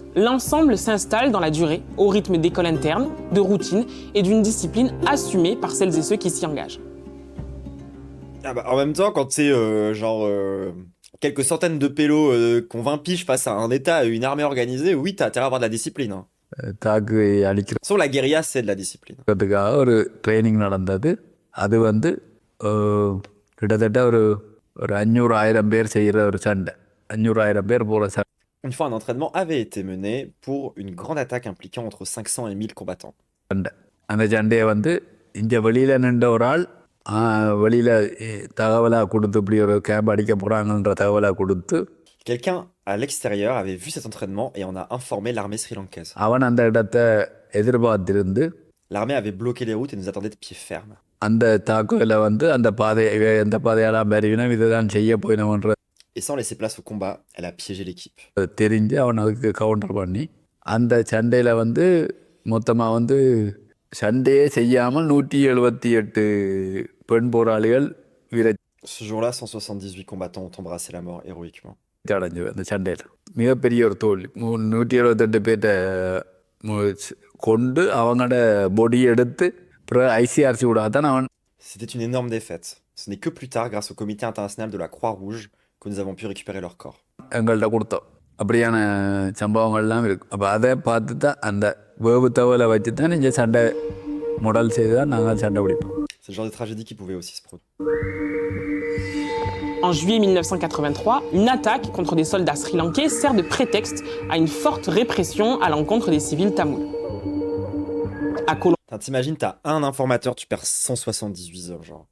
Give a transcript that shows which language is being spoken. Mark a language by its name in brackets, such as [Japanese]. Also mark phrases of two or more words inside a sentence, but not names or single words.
[French] L'ensemble s'installe dans la durée, au rythme d'écoles internes, de routine et d'une discipline assumée par celles et ceux qui s'y engagent. Ah bah, en même temps, quand t'es quelques centaines de pélos qui ont 20 piges face à un État et une armée organisée, oui, t'as intérêt à avoir de la discipline. Hein. [Tamil] தாக்கு அழிக்கிறதுக்காக [French] Sur la guérilla, c'est de la discipline. [Tamil] ஒரு ட்ரைனிங் நடந்தது. அது வந்து கிட்டத்தட்ட ஒரு 500,000 பேர் செய்கிற ஒரு சண்டை, 500,000 பேர் போகிற சண்டை. [French] Une fois, un entraînement avait été mené pour une grande attaque impliquant entre 500 et 1000 combattants. [Tamil] அந்த சண்டையை வந்து இங்கே வெளியில் நின்ற ஒரு ஆள் வெளியில் தகவலாக கொடுத்து இப்படி ஒரு கேம்ப் அடிக்க போகிறாங்கன்ற தகவலாக கொடுத்து [French] Quelqu'un à l'extérieur avait vu cet entraînement et en a informé l'armée sri-lankaise. [Tamil] அவன் அந்த இடத்தை எதிர்பார்த்திருந்து [French] L'armée avait bloqué les routes et nous attendait de pied ferme. [Tamil] அந்த தாக்குதலை வந்து அந்த எந்த பாதையெல்லாம் பெருவினோம் இதுதான் செய்ய போயினோன்ற [French] Et sans laisser place au combat, elle a piégé l'équipe. [Tamil] தெரிஞ்சு அவன் அதுக்கு கவுண்டர் பண்ணி அந்த சண்டையில் வந்து மொத்தமாக வந்து சண்டையே செய்யாமல் 178 பெண் போராளிகள் [French] Ce jour-là, 178 combattants ont embrassé la mort héroïquement. [Tamil] அடைஞ்சு அந்த சண்டையில் மிகப்பெரிய ஒரு தோல்வி. 178 பேர்ட்ட கொண்டு அவங்களோட பொடி எடுத்து அப்புறம் ஐசிஆர்சி விடாத தான் அவன். [French] C'était une énorme défaite. Ce n'est que plus tard, grâce au comité international de la Croix-Rouge, que nous avons pu récupérer leur corps. [Tamil] எங்கள்கிட்ட கொடுத்தோம். அப்படியான சம்பவங்கள்லாம் இருக்கு. அப்போ அதை பார்த்து தான் அந்த வேவு தவலை வச்சு தான் இந்த சண்டை முடல் செய்து தான் நாங்கள் சண்டை பிடிப்போம். [French] C'est le genre de tragédie qui pouvait aussi se produire. En juillet 1983, une attaque contre des soldats sri-lankais sert de prétexte à une forte répression à l'encontre des civils tamouls. À T'imagines, t'as un informateur, tu perds 178 hommes, genre.